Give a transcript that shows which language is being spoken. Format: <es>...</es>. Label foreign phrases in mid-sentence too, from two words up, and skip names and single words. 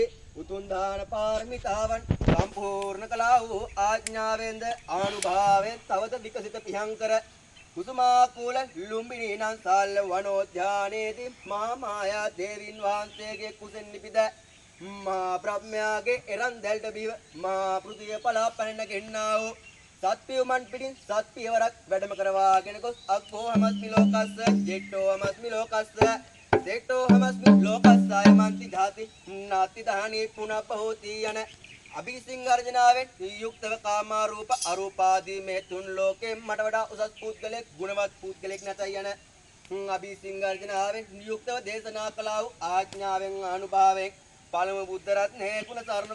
<si>උතුම් දාන පාරමිතාවන් සම්පූර්ණ කළා වූ ආඥාවෙන්ද ආනුභාවයෙන් තවද විකසිත පියංකර කුසුමාකූල ලුම්බිනී නන්සාල වනෝද්‍යානයේදී මහා මායා දේවීන් වහන්සේගේ කුසෙන් නිපිද මා බ්‍රහ්මයාගේ එරන්දැල්ට බිව මා පෘථිවිය පලා පැන ගෙන්නා වූ සත්පියුමන් පිටින් සත්පියවරක් වැඩම කරවාගෙන ගොස්</si> <pi>අක්ඛෝ හමස්මි ලෝකස්ස ජෙට්ටෝ හමස්මි ලෝකස්ස සේටෝ හමස්මි ලෝකස්සාය මන්ති ධාති නාති දහනී පුනප්පහෝති</pi> <si>යන අභිසිංහර්ජනාවෙන් යුක්තව කාමා රූප අරූපාදී මේ තුන් ලෝකෙන් මට වඩා උසස් පුද්ගලෙක් ගුණවත් පුද්ගලෙක් නැතයි යන අභිසිංහර්ජනාවෙන් යුක්තව දේශනා කළා වූ ආඥාවෙන් අනුභවයෙන් පළමු බුද්ධ රත්නයේ පුන සරණ</si>